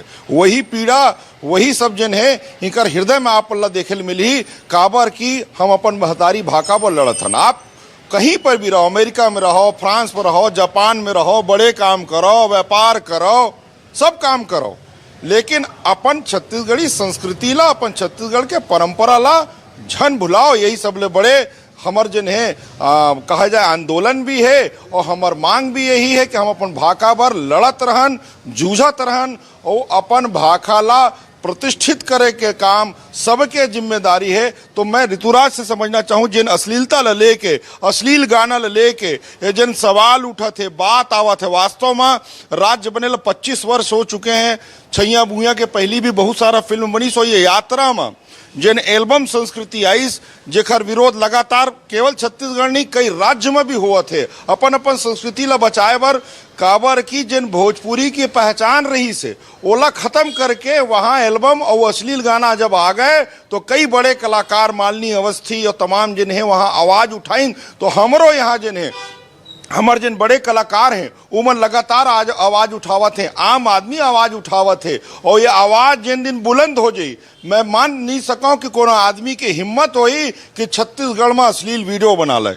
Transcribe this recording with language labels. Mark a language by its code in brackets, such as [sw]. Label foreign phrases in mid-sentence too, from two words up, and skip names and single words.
[hne] वही पीड़ा, वही सब जन है इनकर हृदय में आप ला देखे मिली, काबर की हम अपन महतारी भाका पर लड़त हन। आप कहीं पर भी रहो, अमेरिका में रहो, फ्रांस में रहो, जापान में रहो, बड़े काम करो, व्यापार करो, सब काम करो, लेकिन अपन छत्तीसगढ़ी संस्कृति ला, अपन छत्तीसगढ़ के परंपरा ला झन भुलाओ। यही सबले बड़े हमर जन है कहा जाए आंदोलन भी है और हमार मांग भी यही है कि हम अपन भाका बर लड़त रहन, जूझत रहन और अपन भाका ला प्रतिष्ठित करे के काम सबके जिम्मेदारी है। तो मैं ऋतुराज से समझना चाहूँ जिन अश्लीलता ला लेके, अश्लील गाना ला लेके ये जिन सवाल उठा थे, बात आवा थे, वास्तव में राज्य बने 25 वर्ष हो चुके हैं। छैया बुइया के पहली भी बहुत सारा फिल्म बनी सो ये यात्रा में जिन एल्बम संस्कृति आईस जेखर विरोध लगातार केवल छत्तीसगढ़ नहीं कई राज्य में भी हुआ थे। अपन अपन संस्कृति ला बचाए बर काबर की जिन भोजपुरी की पहचान रही से ओला खत्म करके वहाँ एल्बम और अश्लील गाना जब आ गए तो कई बड़े कलाकार मालिनी अवस्थी और तमाम जिन है वहाँ आवाज उठाइन। तो हमरो यहाँ जिन है हमारे जिन बड़े कलाकार हैं उमन लगातार आज आवाज उठावत हैं, आम आदमी आवाज उठावत है और ये आवाज जिन दिन बुलंद हो जाई, मैं मान नहीं सका कि कोनो आदमी की हिम्मत होई कि छत्तीसगढ़ में अश्लील वीडियो बना ले।